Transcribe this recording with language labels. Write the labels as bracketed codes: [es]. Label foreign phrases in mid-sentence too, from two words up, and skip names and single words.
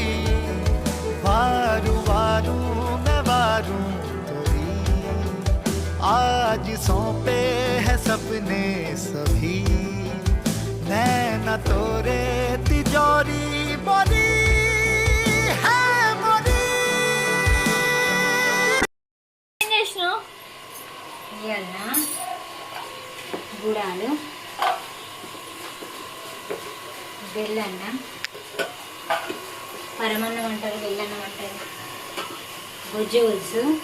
[hi] वारू वारू मैं वारू तेरी, आज सौंपे है सपने सभी, नैना तोरे तिजोरी मोरी है मोरी. [te] ఏం చేసినావు? ఇవాళ గుడాలు, బెల్లన్నం, పరమన్నం అంటారు, బెల్లన్నం అంటారు, గుజ్జు పులుసు,